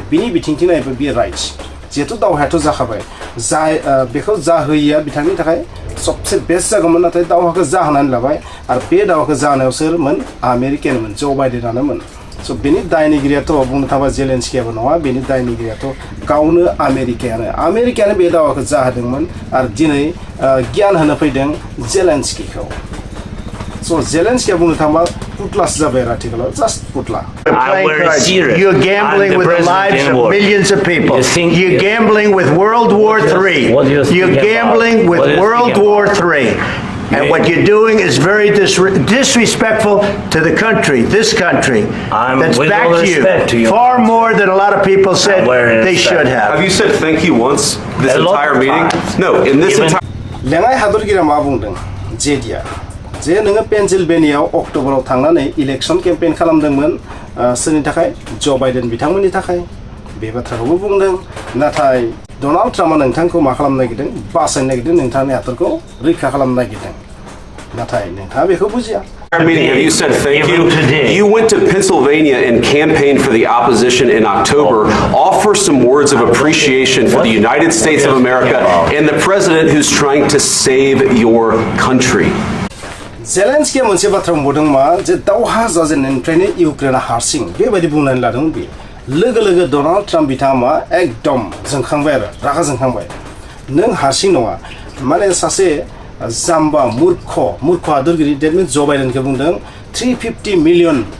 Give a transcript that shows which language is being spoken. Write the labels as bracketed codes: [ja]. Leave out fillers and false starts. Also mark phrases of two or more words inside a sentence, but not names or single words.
[brx] बिनि बिथिंथिं नायोबा बियो राइट्स जिहेतु दावहायाथ' जाखाबाय बेखौ जाहोयैया बिथांनि थाखाय सबसे बेस्ट जागौमोन नाथाय दावहाखौ जाहोनानै लाबाय आरो बे दावहाखौ जाहोनायाव सोरमोन आमेरिकानमोन जो बाइडेनानोमोन स' बेनि दायनिगिरियाथ' बुंनो थाङोबा जेलेन्स्कियाबो नङा बेनि दायनिगिरियाथ' गावनो आमेरिकायानो बे दावहाखौ जाहोदोंमोन आरो दिनै गियान होनो फैदों जेलेन्स्किखौ स' जेलेन्स्किया बुंनो थाङोबा पुतलासो जाबाय आरो आथिखालाव जास्ट पुतला [en] You're gambling with the lives of millions of people. You're gambling with World War III. You're gambling with World War III. And what you're doing is very disrespectful to the country, this country, that's backed you far more than a lot of people said they should have. Have you said thank you once this entire meeting? No, in this entire... [brx] लेङाइ हादरगिरिया मा बुंदों जेडिया जे नोङो पेनसिलभेनियाव अक्ट'बराव थांनानै इलेक्सन केम्पेइन खालामदोंमोन सोरनि थाखाय ज' बाइडेन बिथांमोननि थाखाय बे बाथ्राखौबो बुंदों नाथाय डनाल्ड ट्राम्पआ नोंथांखौ मा खालामनो नागिरदों बासायनो नागिरदों नोंथांनि हादरखौ रैखा खालामनो नागिरदों नाथाय नोंथाङा बेखौ बुजिया [en] Meeting, have you said thank you? You went to Pennsylvania and campaigned for the opposition in October. Offer some words of appreciation for the United States of America and the president who's trying to save your country. [brx] Zelensky मोनसे बाथ्रा बुंदों मा जे दावहा जाजेननायनिफ्रायनो इउक्रेना हारसिं बेबायदि बुंनानै लादोंमोन बे लोगो लोगो डनाल्ड ट्राम्प बिथाङा मा एकदम जोंखांबाय आरो रागा जोंखांबाय नों हारसिं नङा माने सासे जाम्बा मूर्ख हादरगिरि [en] that means [brx] ज' बाइडेनखौ बुंदों $350 मिलियन